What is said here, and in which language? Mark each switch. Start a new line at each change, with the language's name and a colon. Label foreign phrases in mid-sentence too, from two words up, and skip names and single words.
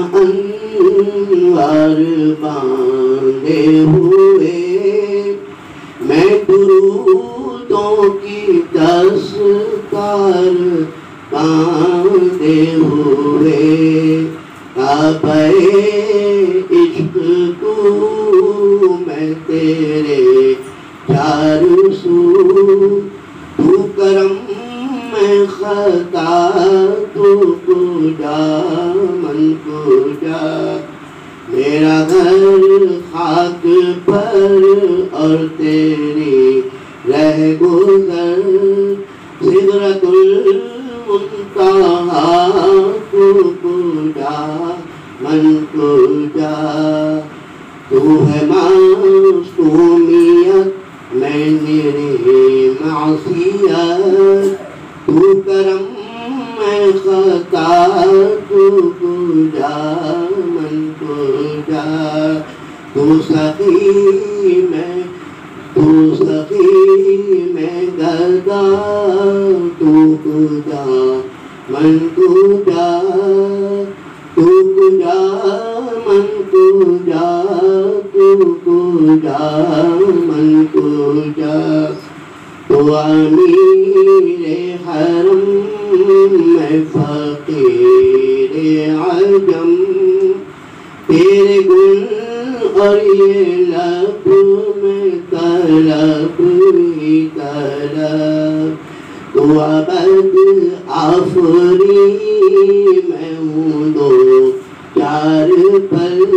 Urdu: انوار باندھے ہوئے میں درودوں کی دستار باندھے ہوئے کعبہ عشق کو میں تیرے چار سو تو کرم میں خطا
Persian: تو کجا من
Urdu: کجا میرا گھر خاک پر اور تیری رہ گزر سدرۃ المنتہا
Persian: تو کجا من کجا
Urdu: تو ہے معصومیت میں میری معصیت تو کرم میں خطا
Persian: تو کجا من کجا
Urdu: تو سخی میں گدا
Persian: تو کجا من کجا تو کجا من کجا تو کجا من کجا تو
Urdu: امیر حرم میں فقیر عجم تیرے گن اور یہ لب میں طلب ہی طلب تو عبد آفری میں ہوں دو چار پل